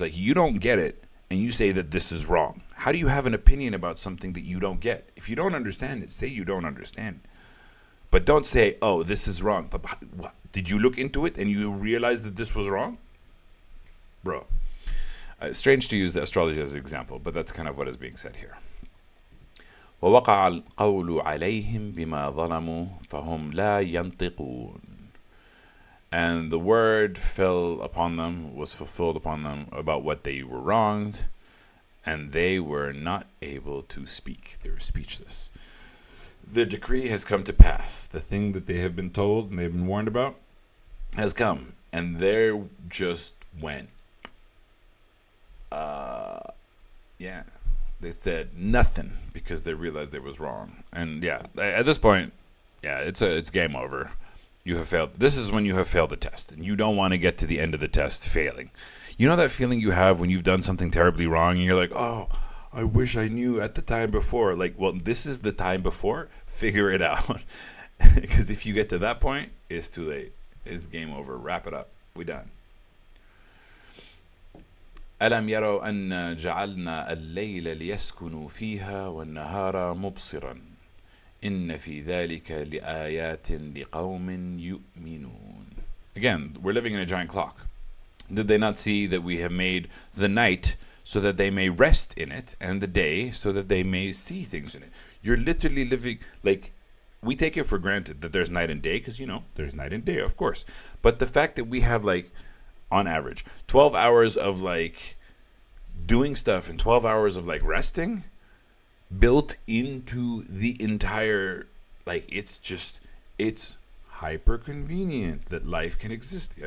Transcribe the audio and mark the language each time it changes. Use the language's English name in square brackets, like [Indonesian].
[English] Like, you don't get it, and you say that this is wrong. How do you have an opinion about something that you don't get? If you don't understand it, say you don't understand it. But don't say, oh, this is wrong. Did you look into it and you realize that this was wrong? Bro. Strange to use the astrology as an example, but that's kind of what is being said here. [Arabic] ووقع القول عليهم بما ظلموا فهم لا ينطقون. [English] And the word fell upon them, was fulfilled upon them about what they were wronged, and they were not able to speak. They were speechless. The decree has come to pass. The thing that they have been told and they've been warned about has come, and they just went, yeah. They said nothing because they realized they was wrong. And yeah, at this point, yeah, it's game over. You have failed. This is when you have failed the test, and you don't want to get to the end of the test failing. You know that feeling you have when you've done something terribly wrong, and you're like, oh, I wish I knew at the time before. Like, well, this is the time before. Figure it out. Because if you get to that point, it's too late. It's game over. Wrap it up. We done. [Arabic] ألم يروا أن جعلنا الليل ليسكنوا فيها والنهار مبصرا إن في ذلك لآيات لقوم يؤمنون. [English] Again, we're living in a giant clock. Did they not see that we have made the night so that they may rest in it, and the day so that they may see things in it? You're literally living, like, we take it for granted that there's night and day, because, you know, there's night and day, of course. But the fact that we have, like, on average 12 hours of like doing stuff and 12 hours of like resting built into the entire, like, it's hyper convenient that life can exist.